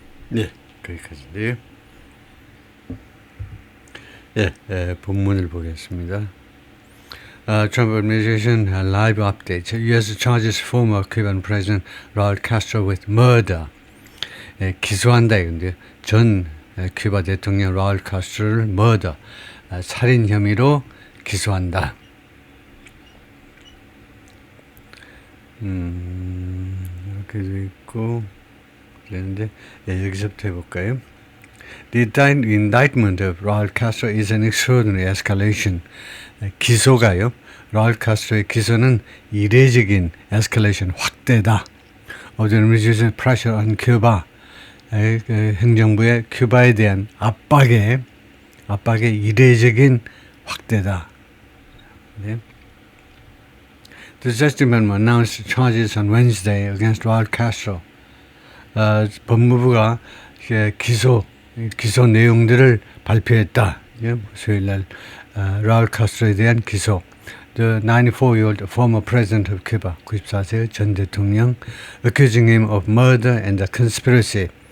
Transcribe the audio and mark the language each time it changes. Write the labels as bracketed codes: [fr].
[ko] 네, 거기까지인데요. 본문을 보겠습니다. [en] Trump administration live update. U.S. charges former Cuban President Raul Castro with murder. [ko] 기소한다 이건데 전 큐바 대통령 라울 카스트로를 murder, 살인 혐의로 기소한다. 이렇게도 있고 그랬는데 여기서부터 해볼까요? [en] The indictment of Raul Castro is an extraordinary escalation. [ko] 기소가요. 라울 카스트로의 기소는 이례적인 escalation, 확대다. [en] Of the administration pressure on Cuba. [ko] 행정부의 큐바에 대한 압박의 이례적인 확대다. 네. [en] The Justice Department announced charges on Wednesday against Raul Castro. [ko] 법무부가 기소 내용들을 발표했다. 수요일날 라울 카스트로에 대한 기소. [en] The 94-year-old former president of Cuba, [ko] 94세 전 대통령, [en] accusing him of murder and a conspiracy.